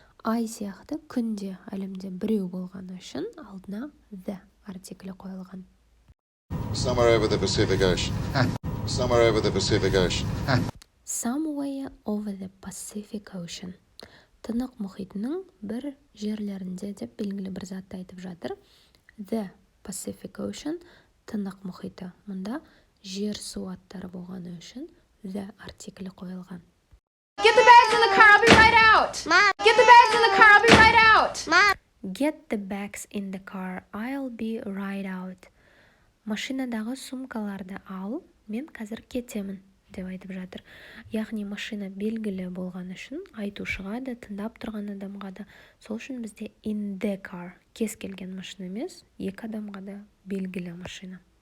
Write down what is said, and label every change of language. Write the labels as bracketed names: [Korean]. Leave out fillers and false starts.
[Kazakh] Ай сияқты күнде әлемде біреу болғаны үшін алдына the артиклі қойылған. [English] Somewhere over the Pacific Ocean. Somewhere over the Pacific Ocean. Somewhere over the Pacific Ocean. [Kazakh] Тынық мұхитының бір жерлерінде деп белгілі бір затты айтып жатыр. [English] The Pacific Ocean, [Kazakh] тынық мұхиты. Мұнда жер су аттары болғаны үшін the артиклі қойылған. [English] Get the bags in the car, I'll be right out. Mom. Get the bags in the car, I'll be right out. Mom. Get the bags in the car, I'll be right out. [Kazakh] Машинадағы сумкаларды ал, мен қазір кетемін, деп айтып жатыр. Яғни машина белгілі болған үшін айтушыға да, тыңдап тұрған адамға да, сол үшін бізде [English] in the car, [Kazakh] кез келген машина емес, екі адамға да белгілі машина.